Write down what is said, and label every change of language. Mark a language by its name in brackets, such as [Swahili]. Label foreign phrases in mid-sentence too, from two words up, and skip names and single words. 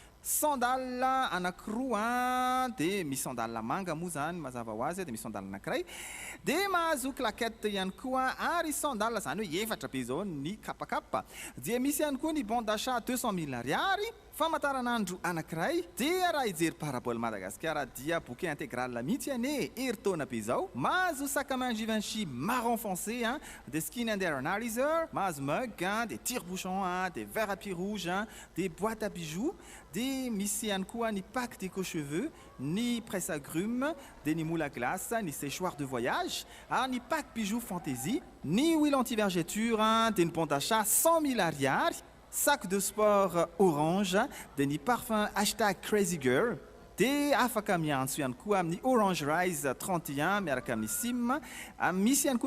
[Malagasy] sandal anankiroa dia misy sandal manga moa zany mazava ho azy dia misy sandal anankiray dia mahazo claquette ihany koa ary sandal zany hoe efatra be zao ny kapakapa dia misy ihany koa ny [French] bon d'achat [Malagasy] 200 000 ariary famataranandro anankiray dia raha ijery parabole Madagasikara dia [French] bouquet intégral [Malagasy] mihitsy ane eritaona be zao mahazo [French] sac à main Givenchy marron foncé des [English] skin and hair analyzer [French] mahazo mug des tire-bouchons des verres à pied rouge des boîtes à bijoux [Malagasy] dia misy ihany koa ny [French] pack d'éco-cheveux ny presse agrumes [Malagasy] dia ny [French] moule à glace ny séchoir de voyage [Malagasy] ary ny [French] pack bijoux fantaisie ny huile anti-vergeture [Malagasy] dia ny [French] bon d'achat 100 000 ariary sac de sport orange [Malagasy] dia ny parfum #crazygirl dia afaka miantso ihany koa amin'ny Orange Rise 31 miaraka amin'ny sim misy ihany koa